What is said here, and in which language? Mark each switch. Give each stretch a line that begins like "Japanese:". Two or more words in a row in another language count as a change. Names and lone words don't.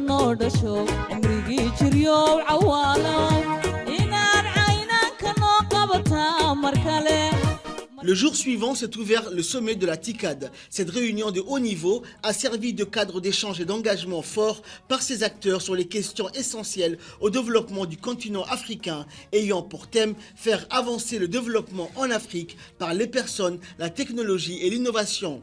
Somali: soo dhasho cimrigii jiryow cawaalow inaad caynanka noo qabataa mar kale.
French: Le jour suivant s'est ouvert le sommet de la TICAD. Cette réunion de haut niveau a servi de cadre d'échange et d'engagement fort par ses acteurs sur les questions essentielles au développement du continent africain, ayant pour thème faire avancer le développement en Afrique par les personnes, la technologie et l'innovation.